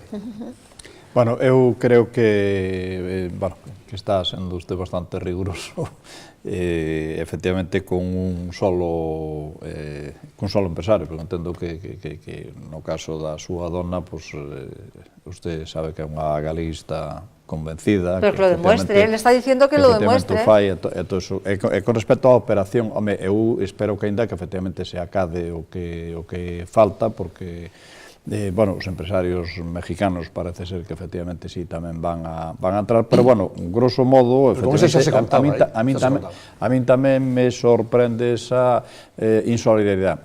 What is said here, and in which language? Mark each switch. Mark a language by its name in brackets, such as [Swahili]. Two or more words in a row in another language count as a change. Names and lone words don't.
[Galician] Bueno, eu creo que está sendo usted bastante riguroso, efectivamente [Spanish] con un solo empresario, [Galician] porque entendo que no caso da súa dona, usted sabe que é unha galeguista convencida. [Spanish] Pero que lo demuestre, él está diciendo que lo demuestre. [Galician] E con respecto á operación, eu espero que ainda que efectivamente se acade o que falta, porque os empresarios mexicanos parece ser que efectivamente sí tamén van a entrar, pero grosso modo, a min tamén me sorprende esa insolidaridade.